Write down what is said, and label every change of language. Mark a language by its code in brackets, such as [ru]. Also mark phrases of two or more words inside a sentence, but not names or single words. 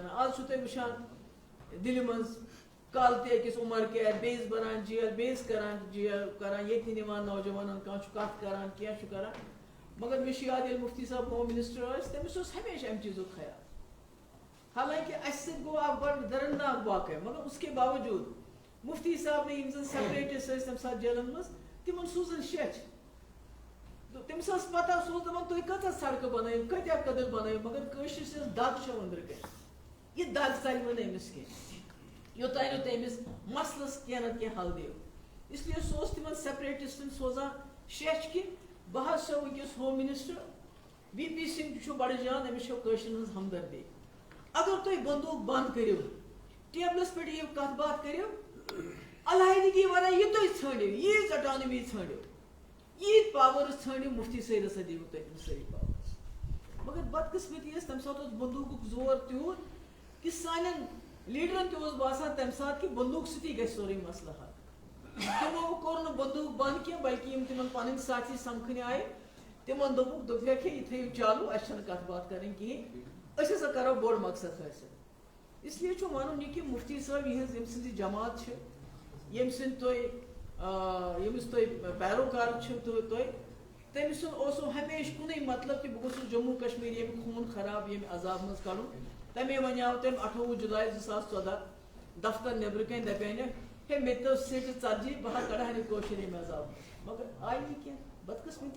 [ks] آز چھُو تُہۍ وٕچھان دِلہِ منٛز کالہٕ تہِ أکِس عمر قید بیٚیِس بَران جیل بیٚیِس کران جیل کران ییٚتہِ نِوان نوجوانن کانٛہہ چھُ کتھ کران کینٛہہ چھُ کران. مگر مےٚ چھُ یاد ییٚلہِ مُفتی صٲب [en] home minister [ks] ٲسۍ تٔمِس اوس ہمیشہِ اَمہِ چیٖزُک خیال. حالانکہِ اَسہِ سۭتۍ گوٚو اکھ بڑٕ درندناک واقعہ مگر [ur] اس کے باوجوٗد مُفتی صاحب نے [ks] یِم زن سیپریٹس ٲسۍ تَمہِ ساتہٕ جیلن منٛز تِمن سوٗزن شیٚچھ. تٔمِس ٲس پتہ سُہ اوس دپان تُہۍ کۭژاہ سڑکہٕ بنٲیِو کۭتیاہ کٔدٕل بنٲیِو مگر کٲشرِس یۄس دگ چھےٚ أنٛدرٕ کَنۍ یہِ دگ ژَلوٕ نہٕ أمِس کینٛہہ یوٚتانۍ نہٕ تٔمِس مسلس کینٛہہ نتہٕ کینٛہہ حل دِیو. [ur] اس لیے [ks] سُہ اوس تِمن سیپریٹسٹن سوزان شیٚچھ کہِ بہٕ حظ چھُسو وٕنکیٚس [en] home minister [ks] وی پی سنگھ چھُ بڑٕ جان أمِس چھو کٲشرٮ۪ن ہٕنٛز ہمدردی. اگر تُہۍ بندوٗق بنٛد کٔرِو ٹیبلس پٮ۪ٹھ یِیِو کتھ باتھ کٔرِو علیحدگی ورٲے یہِ تُہۍ ژھٲنڈِو ییٖژ اٹانمی ژھٲنڈِو ییٖتۍ پاورٕز ژھٲنڈِو مُفتی صٲب ہسا دِیِو تۄہہِ تِم سٲری پاورٕز. مگر بدقٕسمتی ٲس تمہِ ساتہٕ اوس بندوٗقُک زور تیوٗت کہِ سانٮ۪ن لیڈرن تہِ اوس باسان تمہِ ساتہٕ کہِ بندوٗق سۭتی گژھِ سورُے مسلہٕ حل. تِمو کوٚر نہٕ بندوٗق بنٛد کینٛہہ بلکہِ یِم تِمن پنٕنۍ ساتھی سمکھٕنۍ آیہِ تِمن دوٚپُکھ ہے یہِ تھٲیِو چالوٗ اَسہِ چھنہٕ کتھ باتھ کرٕنۍ کِہینۍ أسۍ ہسا کرو بوٚڑ مقصد حٲصِل. [ur] اس لیے [ks] چھُ ونُن یہِ کہِ مُفتی صٲب یِہٕنٛز ییٚمہِ سٕنٛز یہِ جماعت چھِ ییٚمہِ سٕنٛدۍ تُہۍ ییٚمِس تُہۍ پیروکار چھِو تُہۍ تٔمۍ سُنٛد اوسوٕ ہمیشہِ کُنُے مطلب کہِ بہٕ گوٚژھُس جموں کشمیٖر ییٚمہِ خوٗن خراب ییٚمہِ عذاب منٛز کڑُن. تمے وَنیٛاو تٔمۍ 28 جُلاے 2014 دفتر نیٚبرٕ کَنۍ دپیٛانٮ۪کھ ہے مےٚ تہِ ٲس سیٖٹہِ ژتجی بہٕ ہا کڑہا یہِ کٲشُر ییٚمہِ عذاب مگر آیہِ نہٕ کینٛہہ بدقٕسمتی.